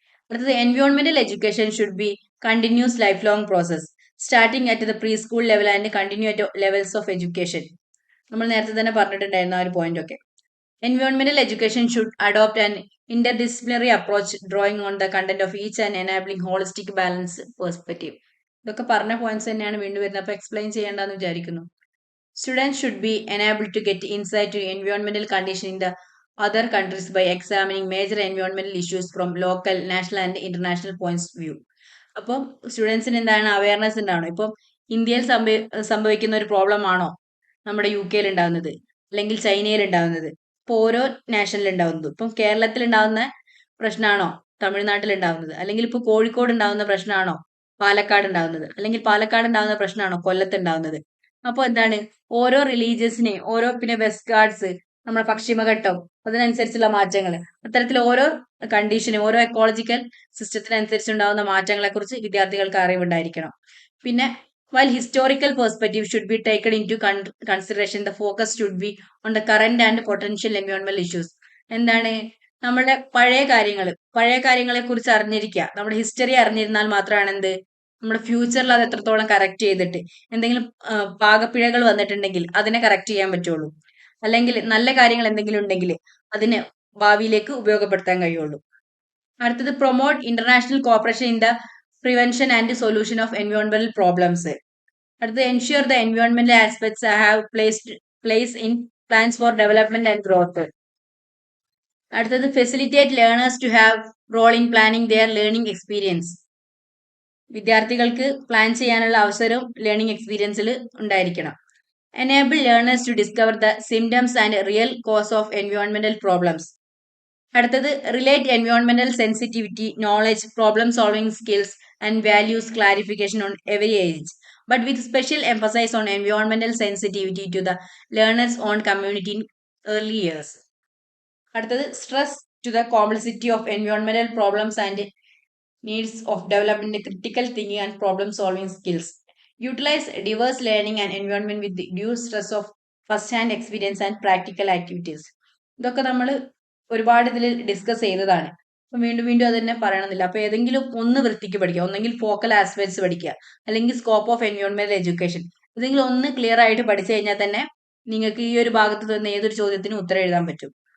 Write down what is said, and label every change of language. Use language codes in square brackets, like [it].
[ml] അടുത്തത് [en] എൻവയോൺമെന്റൽ education should be continuous life long process starting at the pre school level and continue at levels of education. [ml] നമ്മൾ നേരത്തെ തന്നെ പറഞ്ഞിട്ടുണ്ടായിരുന്ന ആ ഒരു point ഒക്കെ. [en] എൻവയോൺമെന്റൽ education should adopt an interdisciplinary approach drawing on the content of each and എനാബിളിംഗ് holistic balance perspective. [ml] ഇതൊക്കെ പറഞ്ഞ points തന്നെയാണ് വീണ്ടും വരുന്നത്, അപ്പോൾ എക്സ്പ്ലെയിൻ ചെയ്യേണ്ടെന്ന് വിചാരിക്കുന്നു. [en] Students should be enable to get insight to എൻവയോൺമെന്റൽ condition in the other countries by examining major environmental issues from local, national and international points of view. [ml] അപ്പം സ്റ്റുഡൻസിന് എന്താണ് അവയർനെസ് ഉണ്ടാവണം. ഇപ്പം ഇന്ത്യയിൽ സംഭവിക്കുന്ന ഒരു പ്രോബ്ലം ആണോ നമ്മുടെ UK ഉണ്ടാകുന്നത്, അല്ലെങ്കിൽ ചൈനയിൽ ഉണ്ടാകുന്നത്, ഇപ്പോൾ ഓരോ നാഷനിൽ ഉണ്ടാകുന്നത്. ഇപ്പം കേരളത്തിൽ ഉണ്ടാകുന്ന പ്രശ്നമാണോ തമിഴ്നാട്ടിൽ ഉണ്ടാകുന്നത്, അല്ലെങ്കിൽ ഇപ്പോൾ കോഴിക്കോട് ഉണ്ടാകുന്ന പ്രശ്നമാണോ പാലക്കാട് ഉണ്ടാകുന്നത്, അല്ലെങ്കിൽ പാലക്കാട് ഉണ്ടാകുന്ന പ്രശ്നമാണോ കൊല്ലത്ത് ഉണ്ടാകുന്നത്. അപ്പോൾ എന്താണ് ഓരോ റിലീജിയസിനെ, ഓരോ പിന്നെ വെസ്റ്റ് ഗാർഡ്സ്, നമ്മുടെ പശ്ചിമഘട്ടം, അതിനനുസരിച്ചുള്ള മാറ്റങ്ങൾ, അത്തരത്തിൽ ഓരോ കണ്ടീഷനും ഓരോ എക്കോളജിക്കൽ സിസ്റ്റത്തിനനുസരിച്ചുണ്ടാകുന്ന മാറ്റങ്ങളെ കുറിച്ച് വിദ്യാർത്ഥികൾക്ക് അറിവുണ്ടായിരിക്കണം. പിന്നെ [en] while historical perspective should be taken into consideration, the focus should be on the current and potential environmental issues. [ml] എന്താണ് നമ്മുടെ പഴയ കാര്യങ്ങളെ കുറിച്ച് അറിഞ്ഞിരിക്കുക. നമ്മുടെ ഹിസ്റ്ററി അറിഞ്ഞിരുന്നാൽ മാത്രമാണ് എന്ത് നമ്മുടെ ഫ്യൂച്ചറിൽ അത് എത്രത്തോളം കറക്റ്റ് ചെയ്തിട്ട് എന്തെങ്കിലും പാകപ്പിഴകൾ വന്നിട്ടുണ്ടെങ്കിൽ അതിനെ കറക്റ്റ് ചെയ്യാൻ പറ്റുള്ളൂ. അല്ലെങ്കിൽ നല്ല കാര്യങ്ങൾ എന്തെങ്കിലും ഉണ്ടെങ്കിൽ അതിന് ഭാവിയിലേക്ക് ഉപയോഗപ്പെടുത്താൻ കഴിയുള്ളൂ. അടുത്തത് [en] Promote international cooperation in the prevention and solution of എൻവയോൺമെന്റൽ problems. [ml] അടുത്തത് [en] Ensure the എൻവയോൺമെന്റൽ aspects have place in plans for development and growth. [ml] അടുത്തത് [en] Facilitate learners to have role in planning their learning experience. [ml] വിദ്യാർത്ഥികൾക്ക് plan ചെയ്യാനുള്ള അവസരം learning എക്സ്പീരിയൻസിൽ ഉണ്ടായിരിക്കണം. [en] Enable learners to discover the symptoms and real cause of environmental problems. [ml] അടുത്തത് [en] relate environmental sensitivity, knowledge, problem solving skills and values clarification on every age, but with special emphasis on environmental sensitivity to the learners' own community in early years. [ml] അടുത്തത് [en] stress to the complexity of environmental problems and needs of developing the critical thinking and problem solving skills. Utilize diverse learning and environment with the due stress of first hand experience and practical activities. [ml] ഇതൊക്കെ നമ്മൾ ഒരുപാട് ഇതിൽ discuss ചെയ്തതാണ്. അപ്പം വീണ്ടും അത് തന്നെ പറയണമെന്നില്ല. അപ്പോൾ ഏതെങ്കിലും ഒന്ന് വൃത്തിക്ക് പഠിക്കുക, ഒന്നെങ്കിൽ ഫോക്കൽ ആസ്പെക്ട്സ് പഠിക്കുക, അല്ലെങ്കിൽ സ്കോപ്പ് ഓഫ് എൻവയോൺമെന്റൽ എഡ്യൂക്കേഷൻ. ഏതെങ്കിലും ഒന്ന് ക്ലിയർ ആയിട്ട് പഠിച്ചു കഴിഞ്ഞാൽ തന്നെ നിങ്ങൾക്ക് ഈ ഒരു ഭാഗത്ത് തന്നെ ഏതൊരു ചോദ്യത്തിനും ഉത്തരം എഴുതാൻ പറ്റും.